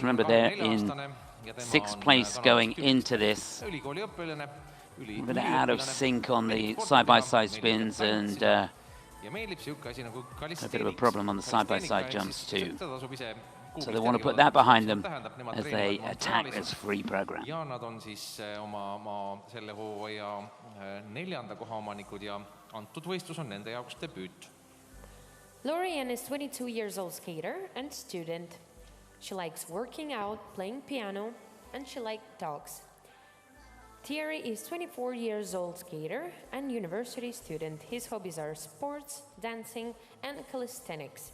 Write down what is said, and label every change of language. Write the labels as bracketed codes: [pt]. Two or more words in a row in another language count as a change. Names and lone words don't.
[en] Remember, they're in 6th place going into this. A bit out of sync on the side-by-side spins and a bit of a problem on the side-by-side jumps too. So they want to put that behind them as they attack this free program. [et] ja nad on siis oma selle hooaja 4. koha omanikud ja antud võistlus on nende jaoks debüüt. [en] Lorian is 22 years old skater and student. She likes working out, playing piano, and she likes dogs. Thierry is 24 years old skater and university student. His hobbies are sports, dancing, and calisthenics.